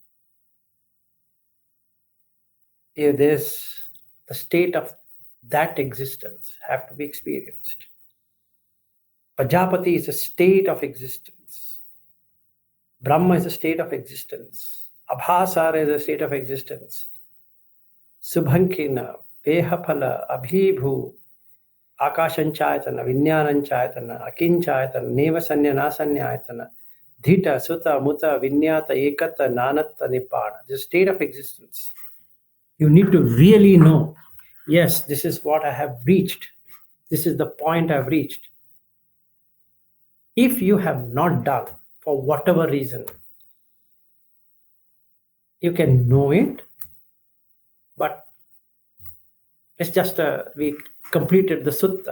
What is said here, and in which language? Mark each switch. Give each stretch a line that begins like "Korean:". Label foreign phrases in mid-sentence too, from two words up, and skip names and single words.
English: There's the state of that existence have to be experienced. Pajapati is a state of existence. Brahma is a state of existence. Abhasara is a state of existence.
Pali: Subhankina, Vehapala, Abhibhu, Akashanchayatana, Vinyananchayatana, Akinchayatana, Nevasanya, Nasanyayatana, Dhita, Sutta, Mutta, Vinyata, Ekata, Nanatta, Nibbana.
English: The state of existence. You need to really know, yes, this is what I have reached. This is the point I've reached. If you have not done, for whatever reason, you can know it, but It's just we completed the sutta.